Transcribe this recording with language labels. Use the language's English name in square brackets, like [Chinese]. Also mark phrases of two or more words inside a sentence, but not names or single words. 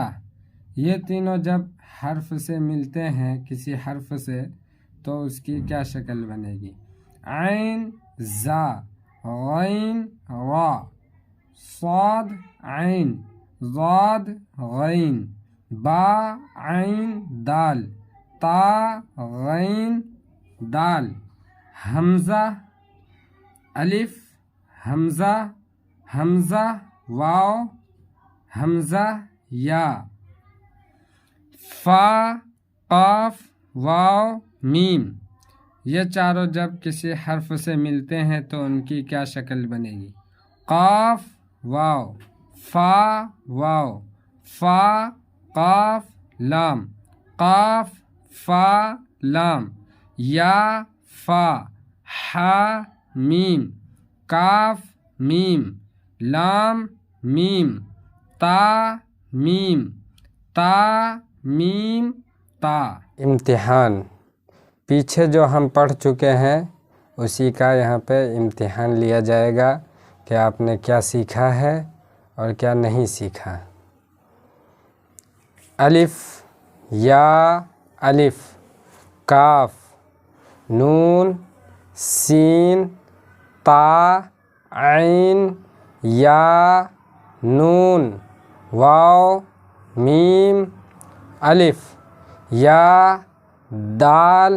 [Urdu] یہ تینوں جب حرف سے ملتے ہیں کسی حرف سے تو اس کی کیا شکل بنے گی؟ عین زا، غین را، صاد عین، ضاد غین، با عین دال، تا غین دال، حمزہ الف، حمزہ حمزہ واو، حمزہ یا، فا قاف واو میم۔ یہ چاروں جب کسی حرف سے ملتے ہیں تو ان کی کیا شکل بنے گی؟ قاف واو، فا واو، فا قاف لام، قاف فا لام، یا فا، حا میم، کاف میم، لام میم، تا میم، تا میم تا۔ امتحان پیچھے جو ہم پڑھ چکے ہیں اسی کا یہاں پہ امتحان لیا جائے گا کہ آپ نے کیا سیکھا ہے اور کیا نہیں سیکھا۔ الف یا الف، کاف، نون، سین، تا، عین، یا، نون، واو، میم، الف، یا، دال،